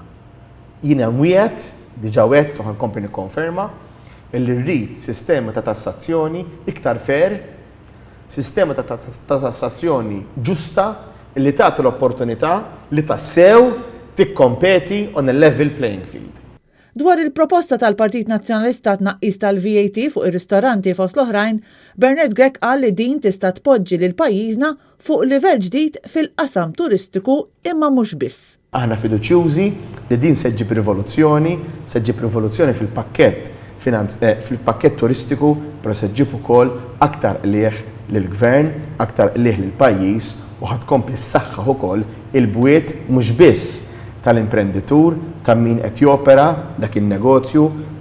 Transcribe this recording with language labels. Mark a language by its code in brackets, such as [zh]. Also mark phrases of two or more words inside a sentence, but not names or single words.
[mt] Jiena mwiegħed diġà wegħed u ħankompli nikkonferma illi rrid sistema ta' tassazzjoni iktar fair, sistema ta' tassazzjoni ġusta li tagħti l-opportunità li tassew tikkompeti [en] on a level playing field. [mt] Dwar il-proposta tal-Partit Nazzjonalista tnaqqis tal-VAT fuq ir-ristoranti fost l-oħrajn, Bernard Grech qal li din tista' tpoġġi lil pajjiżna fuq livell ġdid fil-qasam turistiku imma mhux biss. Aħna fiduċjużi li din se ġġib rivoluzzjoni fil-pakkett fil-pakket turistiku, però se ġib ukoll aktar qlieħ lill-gvern, aktar qlieħ lill-pajjiż u ħadkompli ssaħħaħ ukoll il-bwiet mhux biss tal-imprenditur ta' min qed jopera dak in-negozju,